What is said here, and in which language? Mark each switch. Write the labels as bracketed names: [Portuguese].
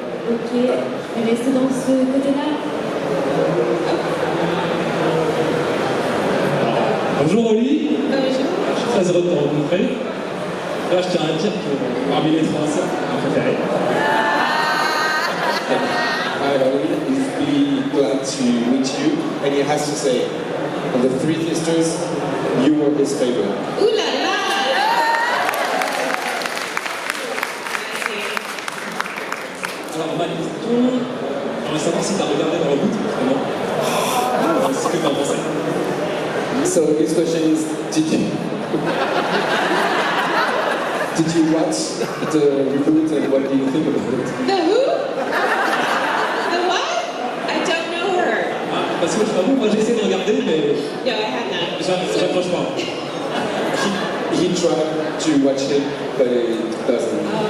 [French] Ok. Restez dans ce côté-là. Bonjour Oli, Bonjour. je suis très heureux de te rencontrer. Là, je tiens à dire que parmi les trois, c'est mon préféré. [English] Hi, Oli. He's really glad to meet you, and he has to say, of the three sisters, you were his favorite. [French] Ooh la la! Merci. Alors, ma question, j'aimerais savoir si tu as regardé dans le bout, vraiment. Ce que tu en pensais. [English] So his question is, did you watch the reboot and what do you think about it? The who? The what? I don't know her. [French] Ah, parce que je t'avoue, moi j'ai essayé de regarder, mais [English] No, I have not. [French] j'approche pas. [English] He tried to watch it, but it doesn't.